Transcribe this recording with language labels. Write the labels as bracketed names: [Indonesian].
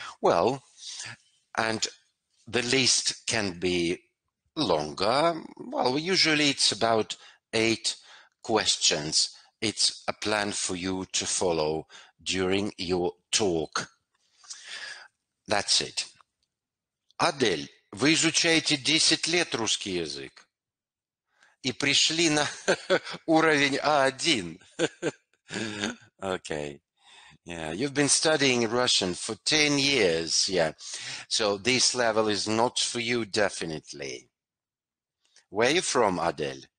[English] Well, and the list can be longer. Well, usually it's about 8 questions. It's a plan for you to follow during your talk. That's it. [Russian] Адель, вы изучаете 10 лет русский язык и пришли на уровень А1. [English] Okay. Yeah, you've been studying Russian for 10 years. Yeah. So this level is not for you, definitely. Where are you from, Adel?